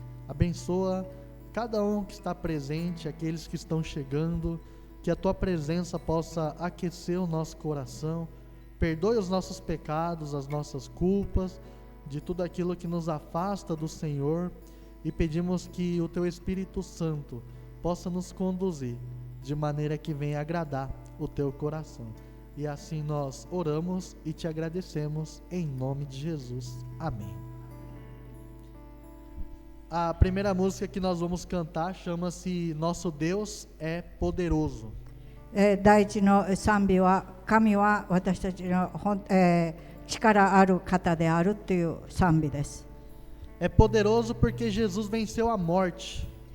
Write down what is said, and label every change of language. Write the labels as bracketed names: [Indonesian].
[Portuguese] Abençoa cada um que está presente, aqueles que estão chegando, que a tua presença possa aquecer o nosso coração, perdoe os nossos pecados, as nossas culpas, de tudo aquilo que nos afasta do Senhor, e pedimos que o teu Espírito Santo possa nos conduzir de maneira que venha agradar o teu coração. E assim nós oramos e te agradecemos em nome de Jesus. Amém. A primeira música que nós vamos cantar chama-se Nosso Deus é Poderoso. [Japanese] 第一の賛美は、神は私たちの力ある方であるという賛美です。 [Portuguese] É poderoso porque Jesus venceu a morte.